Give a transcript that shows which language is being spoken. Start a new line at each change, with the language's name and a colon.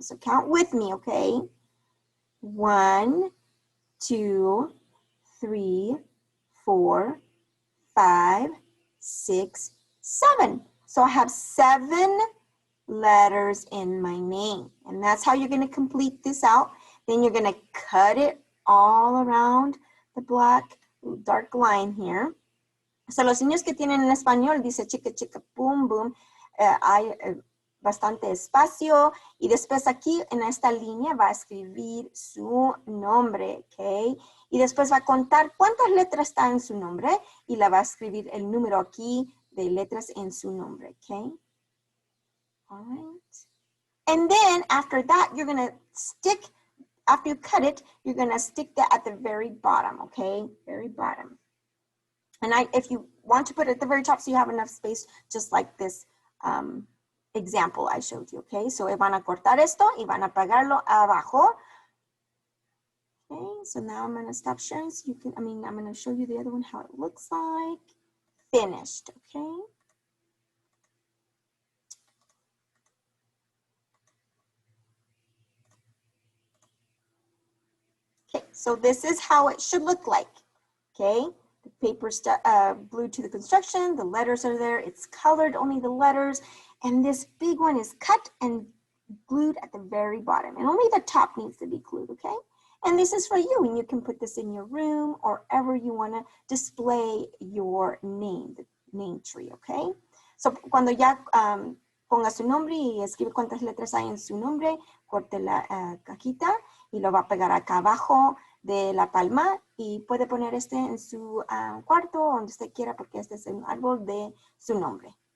English: So count with me, okay? 1, 2, 3, 4, 5, 6, 7. So I have 7 letters in my name. And that's how you're going to complete this out. Then you're going to cut it all around the black dark line here.
Spanish: So los niños que tienen en español dice chica chica boom boom, hay bastante espacio y después aquí en esta línea va a escribir su nombre, ¿ok? Y después va a contar cuántas letras está en su nombre y la va a escribir el número aquí de letras en su nombre, ¿ok?
English: All right. And then after that, you're going to stick, after you cut it, you're going to stick that at the very bottom, okay? Very bottom. And if you want to put it at the very top so you have enough space, just like this example I showed you, okay?
Spanish: So van a cortar esto y van a pegarlo abajo.
English: Okay, so now I'm going to stop sharing so you can, I'm going to show you the other one, how it looks like. Finished, okay? Okay, so this is how it should look like, okay? The paper's glued to the construction, the letters are there, it's colored, only the letters, and this big one is cut and glued at the very bottom, and only the top needs to be glued, okay? And this is for you, and you can put this in your room or wherever you want to display your name, the name tree, okay?
Spanish: So cuando ya ponga su nombre y escribe cuántas letras hay en su nombre, corte la cajita y lo va a pegar acá abajo de la palma y puede poner este en su cuarto o donde usted quiera porque este es el árbol de su nombre.